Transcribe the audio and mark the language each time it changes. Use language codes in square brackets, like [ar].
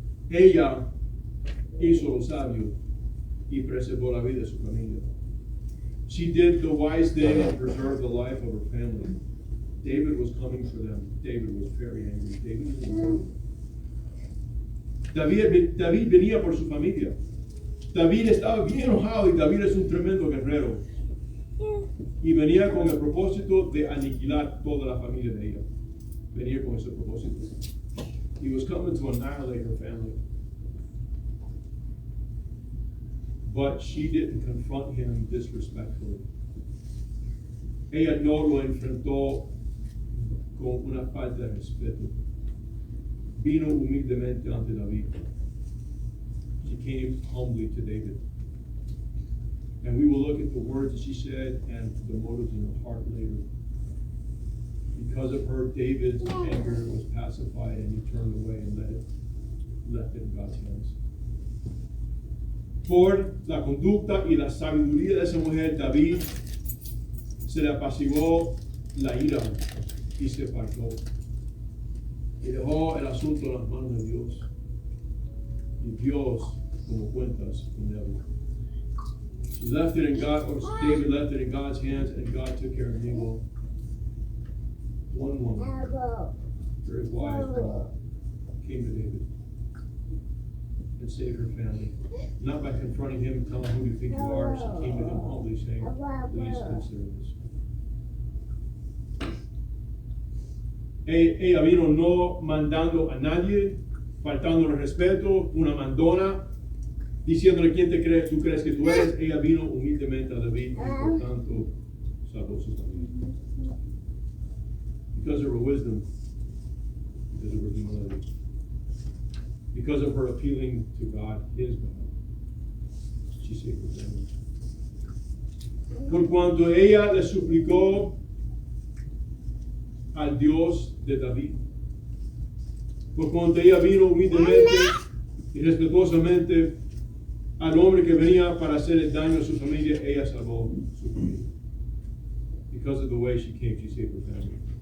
[es] Ella hizo lo sabio y preservó la vida de su familia. [en] She did the wise thing and preserved the life of her family. David was coming for them. David was very angry. David was important. [es] David venía por su familia. David estaba bien enojado y David es un tremendo guerrero. Y venía con el propósito de aniquilar toda la familia de ella. Venía con ese propósito. [en] He was coming to annihilate her family. But she didn't confront him disrespectfully. [es] Ella no lo enfrentó con una falta de respeto. Vino humildemente ante David. [en] She came humbly to David. And we will look at the words that she said and the motives in her heart later. Because of her, David's anger was pacified and he turned away and left it in God's hands. [es] Por la conducta y la sabiduría de esa mujer, David se le apaciguó la ira y se apartó. Y dejó el asunto en las manos de Dios. Y Dios, como cuentas con él. [en] He left it in God, or David left it in God's hands, and God took care of evil. One woman, very wise woman, came to David and saved her family. Not by confronting him and telling him who you think you are. She came to him humbly saying, please consider this. [es] Ella vino no mandando a nadie, faltando el respeto, una mandona. diciéndole quién tú crees que tú eres. Ella vino humildemente a David y por tanto salvó su familia. [en] Because of her wisdom, because of her humility, because of her appealing to God, his God, she saved her family. [es] Por cuanto ella le suplicó al Dios de David, por cuanto ella vino humildemente y respetuosamente al hombre que venía para hacerle daño a su familia, ella salvó su familia. [en] Because of the way she came, she saved her family.